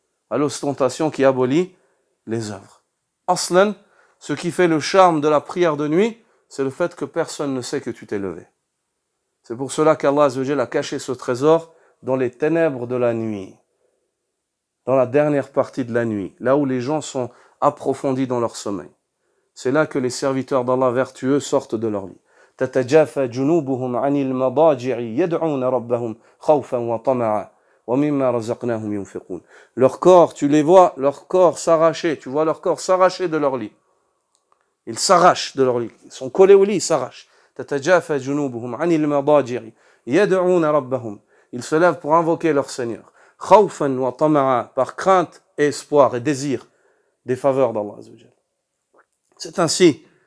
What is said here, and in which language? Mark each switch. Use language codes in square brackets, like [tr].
[fr] À l'ostentation qui abolit les œuvres. Aslan, ce qui fait le charme de la prière de nuit, c'est le fait que personne ne sait que tu t'es levé. C'est pour cela qu'Allah Azza wa Jalla a caché ce trésor dans les ténèbres de la nuit, dans la dernière partie de la nuit, là où les gens sont approfondis dans leur sommeil. C'est là que les serviteurs d'Allah vertueux sortent de leur lit. [ar] تتجافى جنوبهم عن المضاجع يدعون ربهم خوفا وطمعا ومما رزقناهم ينفقون. [fr] Leur corps, tu les vois, leur corps s'arracher, tu vois leur corps s'arracher de leur lit. Ils s'arrachent de leur lit, ils sont collés au lit, ils s'arrachent. [ar] تتجافى جنوبهم عن المضاجع. yad'una rabbahum. [fr] Ils se lèvent pour invoquer leur Seigneur. [ar] Khawfan wa tama'a, [fr] par crainte et espoir et désir des faveurs d'Allah Azza wa Jal. C'est ainsi.